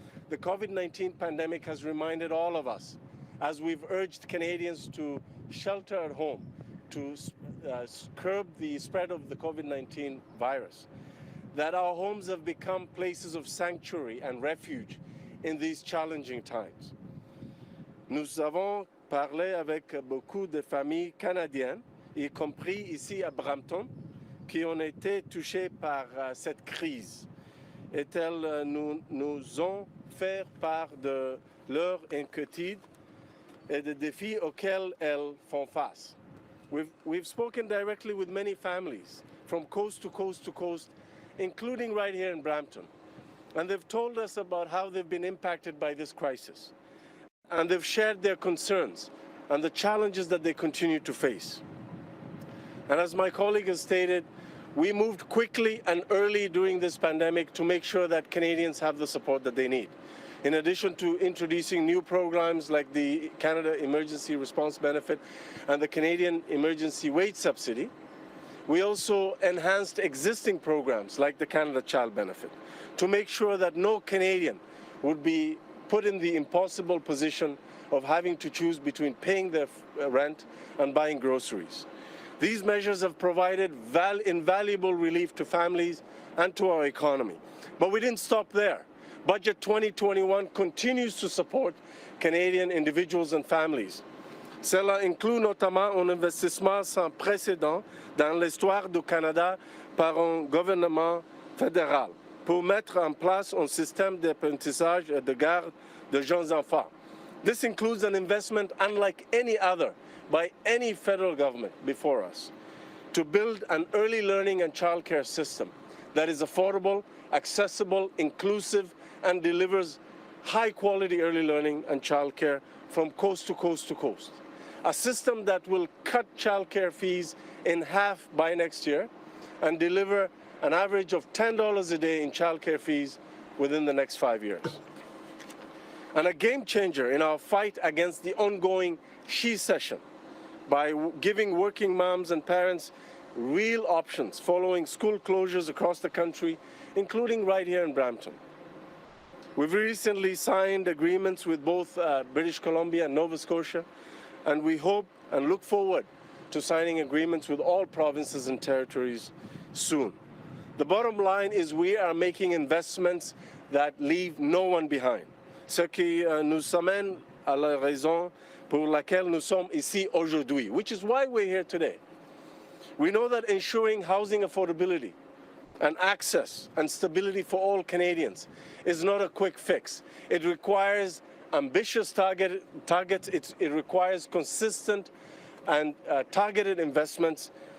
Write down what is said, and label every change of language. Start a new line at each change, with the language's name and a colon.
English: The COVID-19 pandemic has reminded all of us, as we've urged Canadians to shelter at home, to curb the spread of the COVID-19 virus, that our homes have become places of sanctuary and refuge in these challenging times.
French: Nous avons parlé avec beaucoup de familles canadiennes, y compris ici à Brampton, qui ont été touchées par cette crise. Et elles nous ont fait part de leur inquiétude et des défis auxquels elles font face.
English: We've spoken directly with many families from coast to coast to coast, including right here in Brampton. And they've told us about how they've been impacted by this crisis. And they've shared their concerns and the challenges that they continue to face. And as my colleague has stated, we moved quickly and early during this pandemic to make sure that Canadians have the support that they need. In addition to introducing new programs like the Canada Emergency Response Benefit and the Canadian Emergency Wage Subsidy, we also enhanced existing programs like the Canada Child Benefit to make sure that no Canadian would be put in the impossible position of having to choose between paying their rent and buying groceries. These measures have provided invaluable relief to families and to our economy. But we didn't stop there. Budget 2021 continues to support Canadian individuals and families.
French: Cela inclut notamment un investissement sans précédent dans l'histoire du Canada par un gouvernement fédéral pour mettre en place un système d'apprentissage et de garde de jeunes enfants.
English: This includes an investment unlike any other by any federal government before us to build an early learning and childcare system that is affordable, accessible, inclusive, and delivers high quality early learning and childcare from coast to coast to coast. A system that will cut childcare fees in half by next year and deliver an average of $10 a day in childcare fees within the next 5 years. And a game changer in our fight against the ongoing she-cession by giving working moms and parents real options following school closures across the country, including right here in Brampton. We've recently signed agreements with both British Columbia and Nova Scotia, and we hope and look forward to signing agreements with all provinces and territories soon. The bottom line is we are making investments that leave no one behind.
French: Ce qui nous amène à la raison pour laquelle nous sommes ici aujourd'hui,
English: which is why we're here today. We know that ensuring housing affordability and access and stability for all Canadians is not a quick fix. It requires ambitious targets. It requires consistent and targeted investments.